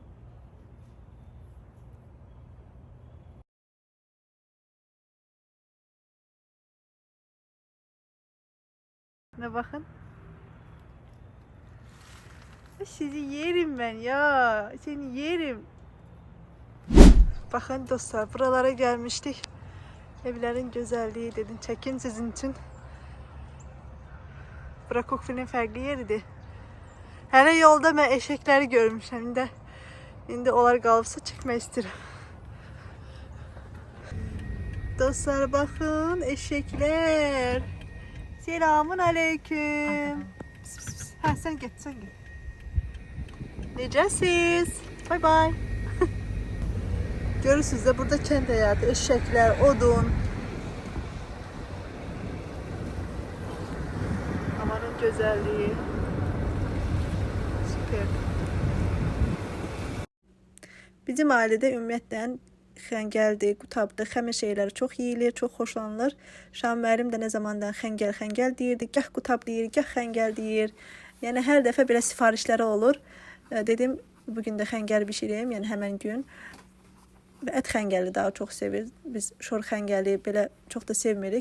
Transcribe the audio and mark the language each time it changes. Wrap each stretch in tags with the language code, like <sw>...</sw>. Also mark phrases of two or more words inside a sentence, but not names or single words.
<tr>Ne bakın. Sizi yerim ben ya. Seni yerim. Bakın dostlar, buralara gelmiştik. Evlerin güzelliği dedim. Çekin sizin için.</tr> <az>Bura Kokvil'in fərqli yeridir. Hələ yolda mən eşekləri görmüşəm. İndi onlar qalıbsa çəkmək istəyirəm.</az> <tr>Dostlar bakın, eşekler. Selamun aleyküm. Pis, pis, pis. Ha, sen git, sen git. Necəsiz? Bay bay.</tr> <az>Görürsünüz de burada kənd həyatı, eşekler, odun.</az> <tr>Amanın güzelliği. Süper.</tr> <az>Bizim ailede ümumiyyətlə xəngəldir, qutabdır, xəmir şeyləri çox yeyilir, çox xoşlanılır. Şam müəllim də nə zamandan xəngəl deyirdi, gah qutab deyir, gah xəngəl deyir. Yəni hər dəfə belə sifarişləri olur. Dedim, bugün də xəngəl bişireyim, yəni həmən gün. Ət xəngəli daha çox sevir. Biz şor xəngəli belə çox da sevmirik.</az>